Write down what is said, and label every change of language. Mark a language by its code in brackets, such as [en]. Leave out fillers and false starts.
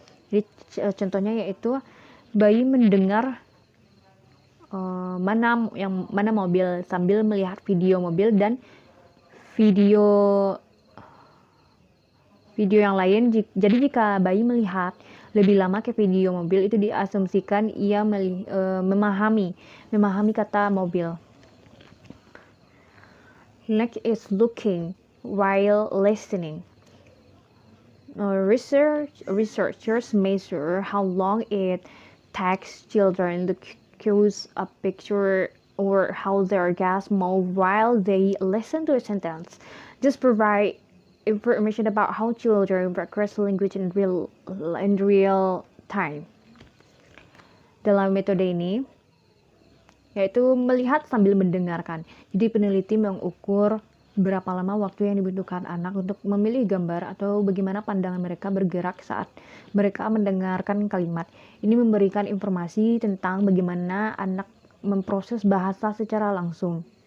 [id] Jadi contohnya yaitu bayi mendengar mana mobil sambil melihat video mobil dan video yang lain. Jadi jika bayi melihat lebih lama ke video mobil, itu diasumsikan ia memahami kata mobil. [en] Next is looking while listening. Researchers measure how long it takes children to choose a picture or how their gaze move while they listen to a sentence. This provide information about how children practice language in real time. [id] Dalam metode ini yaitu melihat sambil mendengarkan. Jadi peneliti mengukur berapa lama waktu yang dibutuhkan anak untuk memilih gambar atau bagaimana pandangan mereka bergerak saat mereka mendengarkan kalimat. Ini memberikan informasi tentang bagaimana anak memproses bahasa secara langsung.